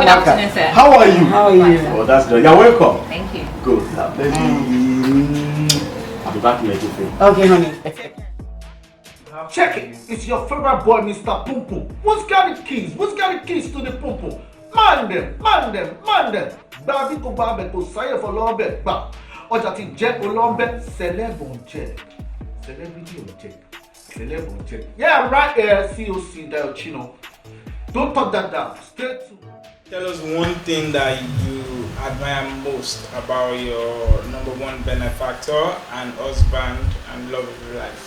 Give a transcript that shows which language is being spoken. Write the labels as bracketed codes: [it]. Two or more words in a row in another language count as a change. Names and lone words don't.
[en] Good afternoon, sir. How are you? How are you? Oh, that's good. You're welcome. Thank you. Good. I'll be back in a jiffy. Okay, honey. Check it. It's your favorite boy, Mr. Pum Pum. Who's got the keys? Who's got the keys to the Pum Pum? Man them. [yo] Babi ko babe ko saye for lombe. Ba. Ọjà ti jẹ́ olombe. [en] Celeb on check. Celebrity on check. Celeb on check. Yeah, I'm right here. COC Del Chino. Don't touch that down. Stay tuned. Tell us one thing that you admire most about your number one benefactor and husband and love of your life.